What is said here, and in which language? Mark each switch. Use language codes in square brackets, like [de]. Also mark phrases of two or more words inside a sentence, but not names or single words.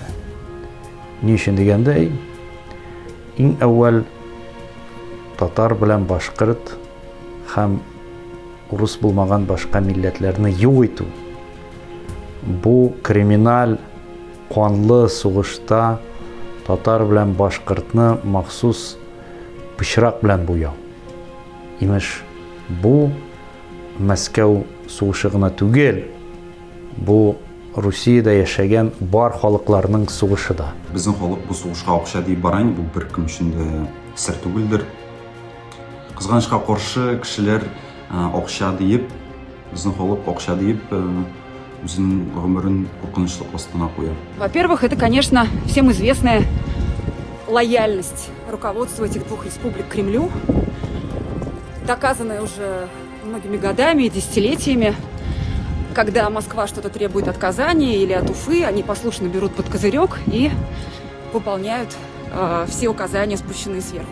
[ba] Ни өсөн дигәндә, иң әүәл татар белән башҡорт һәм урыс булмаған башҡа милләтләрне юҡ итеү. Бу криминаль ҡанлы суғышта татар белән башҡортны махсус пычраҡ белән буяу. Имеш, бу Мәскәү суғышы ғына түгел, бу Русияда йәшәгән бар халыҡларның суғышы да. [tt] Безнең халык бу сугышка акча дип бара инде, бу беркем өчен дә сер түгелдер. Кызганычка каршы кешеләр акча дип, безнең халык акча дип үзенең гомерен куркынычлык астына куя. [ru] Во-первых, это, конечно, всем известная лояльность руководства этих двух республик Кремлю, доказанная уже многими годами и десятилетиями. Когда Москва что-то требует от Казани или от Уфы, они послушно берут под козырек и выполняют все указания, спущенные сверху.